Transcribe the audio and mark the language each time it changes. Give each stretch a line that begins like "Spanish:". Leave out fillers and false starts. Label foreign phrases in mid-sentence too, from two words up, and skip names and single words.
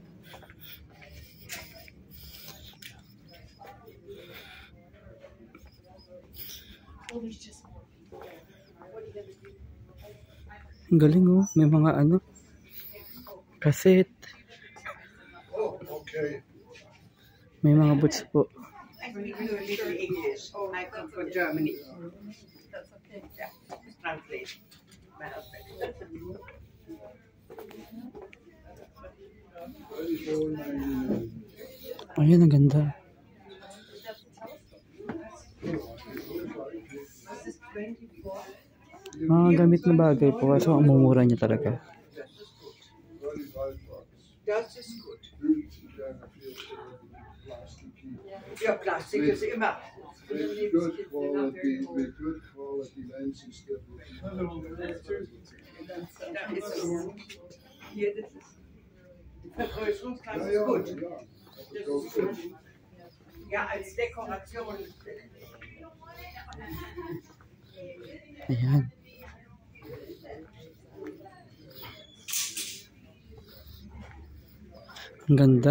Filipino: Ang galing oh, may mga cassette. May mga boots po.
English: I come from Germany. That's okay. Yeah, translate.
Filipino: Ayan, ang ganda. Mga gamit na bagay po, kaso ang mumura niya talaga.
German: Das ist gut. Ja, Plastik ist immer.
English: Good quality lenses.
German: Hier, das ist Vergrößerungsglas ist gut. Das ist gut. Ja, als Dekoration.
Filipino: Ayan. Ang ganda.